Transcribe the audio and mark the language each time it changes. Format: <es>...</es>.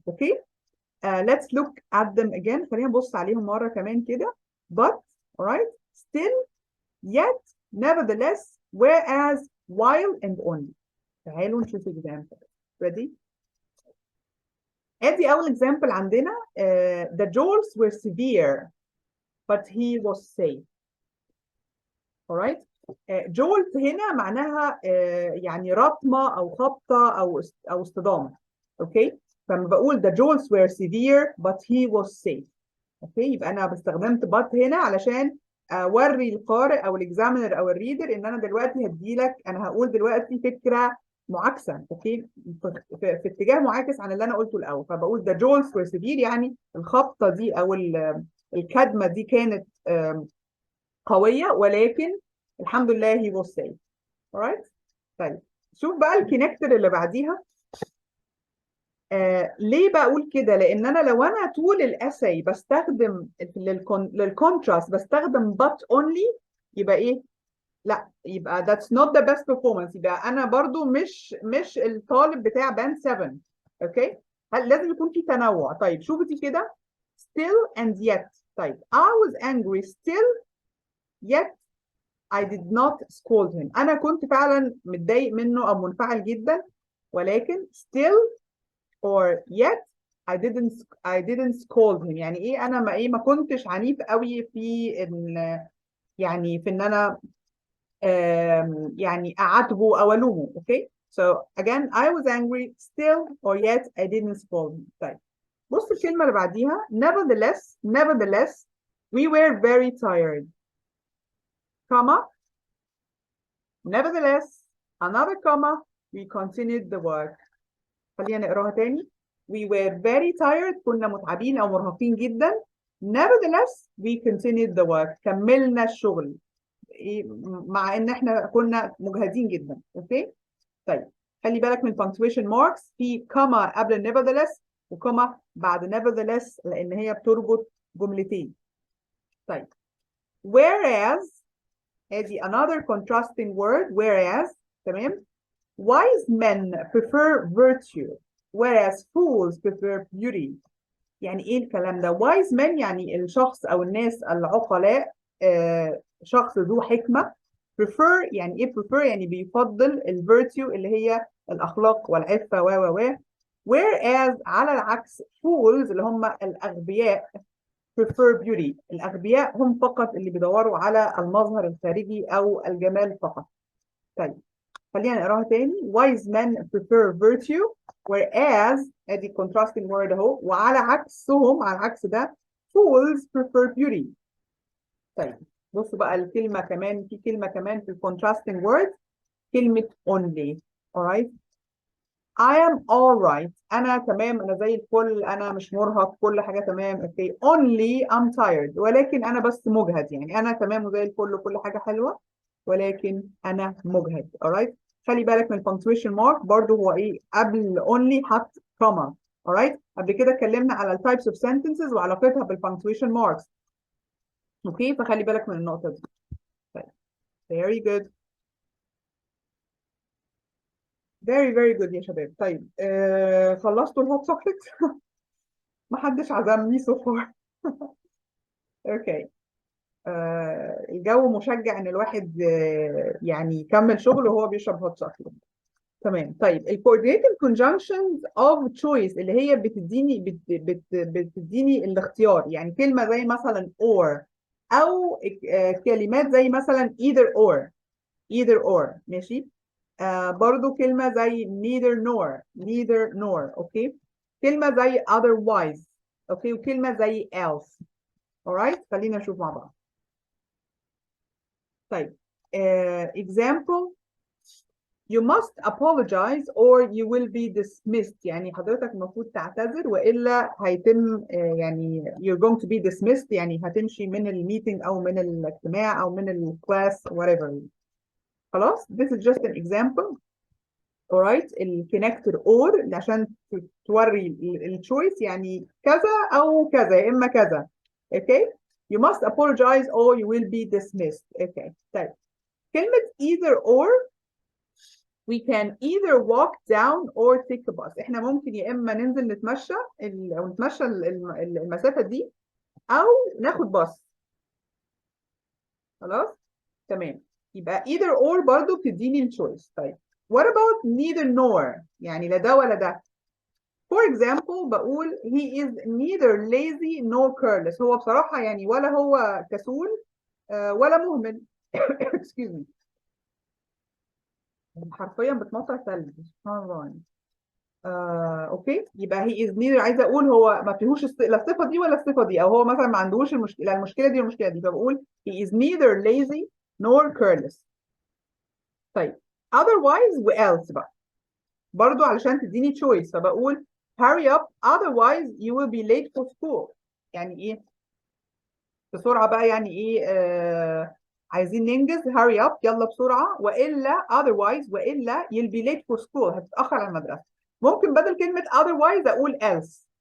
<en>okay. let's look at them again.</en> <ar>خلينا نبص عليهم مرة كمان كده.</ar> <en>but. right. still. yet. nevertheless. whereas. while and only.</en> <ar>تعالوا نشوف example.</ar> <en>ready.</en> <ar>ادي اول example عندنا.</ar> <en>the jolts were severe but he was safe. alright.</en> <ar>jolt هنا معناها يعني رطمة أو خبطة أو اصطدام. اوكي. فلما بقول</ar> <en>the jolts were severe but he was safe.</en> <ar>اوكي، يبقى أنا استخدمت but هنا علشان أوري القارئ أو الإكزامينر أو الريدر إن أنا دلوقتي هديلك، أنا هقول دلوقتي فكرة معاكسة. اوكي. في اتجاه معاكس عن اللي أنا قلته الأول. فبقول</ar> <en>the jolts were severe</en> <ar>يعني الخبطة دي أو الكدمة دي كانت قوية، ولكن الحمد لله</ar> <en>he was safe.</en> <ar>alright. طيب شوف بقى الكونكتور اللي بعديها. ليه بقول كده؟ لان انا لو انا طول الاساي بستخدم للكونتراست بستخدم but only، يبقى ايه؟ لا، يبقى</ar> <en>that's not the best performance،</en> <ar>يبقى انا برضو مش الطالب بتاع band 7. اوكي، لازم يكون في تنوع. طيب شوفي دي كده، still and yet.</ar> <en>طيب I was angry still yet I did not scold him.</en> <ar>انا كنت فعلا متضايق منه او منفعل جدا، ولكن</ar> <en>still or yet I didn't scold him.</en> <ar>يعني ايه؟ انا ما كنتش عنيف قوي في ان، يعني في ان انا يعني اعاتبه او الومه.</ar> <en>Okay, so again I was angry still or yet I didn't scold him.</en> <ar>طيب بص الكلمة اللي بعديها</ar> <en>nevertheless we were very tired, comma, nevertheless another comma we continued the work.</en> <ar>خلينا نقراها تاني.</ar> <en>We were very tired،</en> <ar>كنا متعبين أو مرهقين جدا.</ar> <en>Nevertheless we continued the work،</en> <ar>كملنا الشغل مع إن إحنا كنا مجهدين جدا. أوكي؟ طيب خلي بالك من punctuation marks، في كما قبل nevertheless وكما بعد nevertheless، لأن هي بتربط جملتين.</ar> <en>طيب whereas، ادي another contrasting word whereas. تمام. Wise men prefer virtue whereas fools prefer beauty.</en> <ar>يعني ايه الكلام ده؟ wise men يعني الشخص او الناس العقلاء، شخص ذو حكمة. prefer يعني ايه؟ prefer يعني بيفضل virtue اللي هي الاخلاق والعفة و whereas على العكس fools اللي هم الاغبياء prefer beauty. الاغبياء هم فقط اللي بيدوروا على المظهر الخارجي او الجمال فقط. طيب خلينا نقراها تاني.</ar> <en>wise men prefer virtue whereas، ادي contrasting word اهو،</en> <ar>وعلى عكسهم، على العكس ده</ar> <en>fools prefer beauty.</en> <ar>طيب بصوا بقى الكلمة كمان، في كلمة كمان في contrasting word، كلمة only. alright،</ar> <en>I am alright،</en> <ar>أنا تمام، أنا زي الفل، أنا مش مرهق، كل حاجة تمام. اوكي،</ar> <en>only I'm tired،</en> <ar>ولكن أنا بس مجهد. يعني أنا تمام وزي الفل وكل حاجة حلوة، ولكن أنا مجهد. alright، خلي بالك من punctuation mark برضو، هو إيه؟ قبل only حط comma. alright، قبل كده اتكلمنا على ال types of sentences وعلاقتها بالpunctuation marks. اوكي، فخلي بالك من النقطة دي.</ar> <en>طيب very good، very good</en> <ar>يا شباب. طيب خلصتوا الهوت شوكليت؟ محدش عزمني so far. اوكي، الجو مشجع ان الواحد يعني يكمل شغله وهو بيشرب هوت شوكليت. تمام. طيب ال coordinating conjunctions of choice اللي هي بتديني الاختيار. يعني كلمة زي مثلا or، او كلمات زي مثلا either or ماشي. برضو كلمة زي neither nor. اوكي، كلمة زي otherwise. اوكي، وكلمة زي else. alright، خلينا نشوف مع بعض.</ar> <en>طيب example، you must apologize or you will be dismissed.</en> <ar>يعني حضرتك المفروض تعتذر وإلا هيتم يعني</ar> <en>you're going to be dismissed،</en> <ar>يعني هتمشي من الميتنج أو من الاجتماع أو من الكلاس whatever.</ar> <en>خلاص، this is just an example.</en> <ar>alright، الكونكتور or عشان توري التشويس، يعني كذا أو كذا، يا إما كذا.</ar> <en>okay، you must apologize or you will be dismissed. okay. طيب كلمة either or، we can either walk down or take a bus.</en> <ar>احنا ممكن يا اما ننزل نتمشى او نتمشى المسافة دي، او ناخد باص. خلاص تمام، يبقى either or برضو بتديني الشويس. طيب</ar> <en>what about neither nor؟</en> <ar>يعني لا ده ولا ده.</ar> <en>for example بقول he is neither lazy nor careless.</en> <ar>هو بصراحة يعني ولا هو كسول ولا مهمل. excuse me، حرفيا بتمطر ثلج، سبحان الله يعني. اوكي، يبقى he is neither، عايزه اقول هو ما فيهوش لا الصفه دي ولا الصفه دي، او هو مثلا ما عندهوش المشكله دي والمشكله دي، فبقول</ar> <en>he is neither lazy nor careless. طيب otherwise و else بقى برضو علشان تديني choice، فبقول hurry up otherwise you will be late for school.</en> <ar>يعني ايه؟ بسرعه بقى، يعني ايه؟ عايزين ننجز، hurry up يلا بسرعه، والا otherwise والا</ar> <en>you'll be late for school،</en> <ar>هتتاخر على المدرسه. ممكن بدل كلمة otherwise أقول else.</ar>